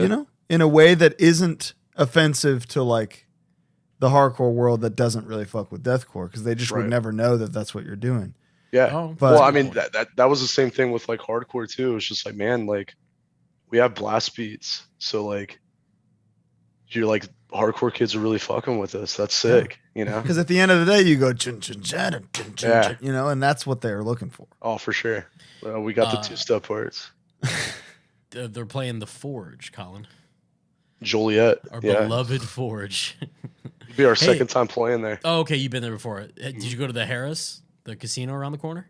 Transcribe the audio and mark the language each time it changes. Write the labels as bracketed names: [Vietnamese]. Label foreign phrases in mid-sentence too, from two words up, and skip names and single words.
[English] you know, in a way that isn't offensive to like the hardcore world that doesn't really fuck with deathcore because they just would Right. never know that that's what you're doing. Yeah. Oh, But- Well, I mean that was the same thing with like hardcore too. It's just like, man, like we have blast beats, so like you're like hardcore kids are really fucking with us. That's sick, you know. Because at the end of the day, you go chun chun chan and chun chun Yeah. chun, you know, and that's what they're looking for. Oh, for sure. We got the two-step parts. they're playing the Forge, Colin. Joliet, Our yeah, beloved Forge. it'll be our Hey. second time playing there. Oh, okay, you've been there before. Did you go to the Harris, the casino around the corner?